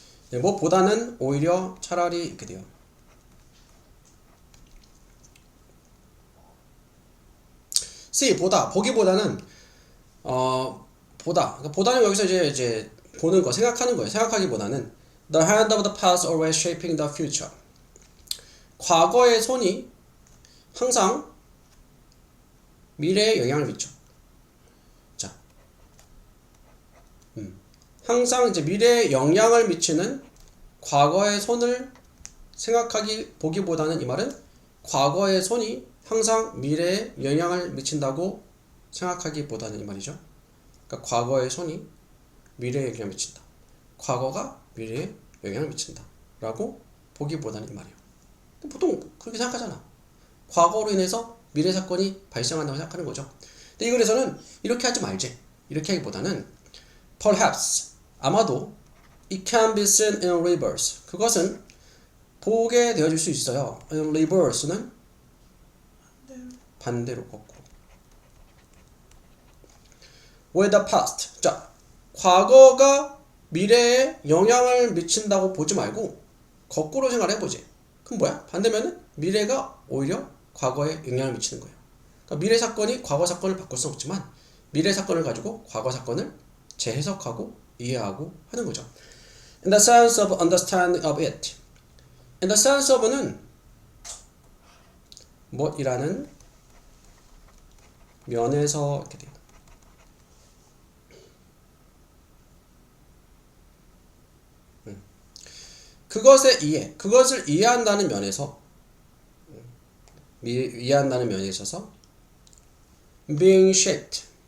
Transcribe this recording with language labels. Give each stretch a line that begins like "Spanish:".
Korean: 네, 뭐보다는 오히려 차라리 이렇게 돼요. 보기보다는 그러니까 보다는 여기서 이제 보는 거, 생각하는 거예요. 생각하기보다는
English: the hand of the past always shaping the future.
Korean: 과거의 손이 항상 미래에 영향을 미쳐. 자, 항상 이제 미래에 영향을 미치는 과거의 손을 보기보다는, 이 말은 과거의 손이 항상 미래에 영향을 미친다고 생각하기보다는 이 말이죠. 그러니까 과거의 손이 미래에 영향을 미친다. 과거가 미래에 영향을 미친다. 라고 보기보다는 이 말이에요. 보통 그렇게 생각하잖아. 과거로 인해서 미래 사건이 발생한다고 생각하는 거죠. 근데 이 글에서는 이렇게 하지 말지. 이렇게 하기보다는 perhaps, 아마도
English: it can be seen in reverse.
Korean: 그것은 보게 되어질 수 있어요. in reverse는 반대로 거꾸로.
English: with the past.
Korean: 자, 과거가 미래에 영향을 미친다고 보지 말고 거꾸로 생각을 해보지. 그럼 뭐야? 반대면은 미래가 오히려 과거에 영향을 미치는 거예요. 그러니까 미래 사건이 과거 사건을 바꿀 수 없지만 미래 사건을 가지고 과거 사건을 재해석하고 이해하고 하는 거죠.
English: In the sense of understanding of it. In the sense of
Korean: 는 뭐이라는 면에서 이렇게 돼요. 그것을 이해한다는 면에서, 이해한다는 면에 있어서
English: being shaped.